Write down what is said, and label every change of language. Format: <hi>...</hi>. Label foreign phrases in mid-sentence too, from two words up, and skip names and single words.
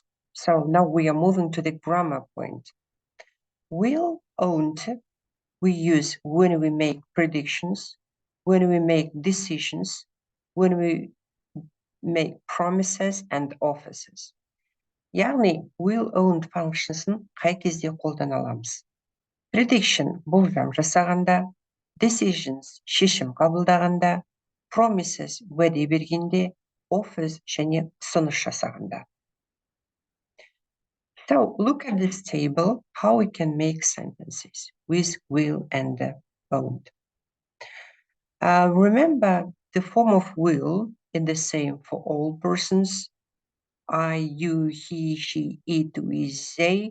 <en>So now we are moving to the grammar point. Will-owned we use when we make predictions, when we make decisions, when we make promises and offers.</en> <kk>Яғни</kk> <en>will-owned functions'ын</en> <kk>қай кезде қолдана аламыз? Prediction болжам жасағанда, decisions шешім қабылдағанда, promises уәде бергенде, offers және ұсыныс жасағанда.</kk> <en>So look at this table, how we can make sentences with will and owned. Remember the form of will is the same for all persons. I, you, he, she, it, we, they.</en>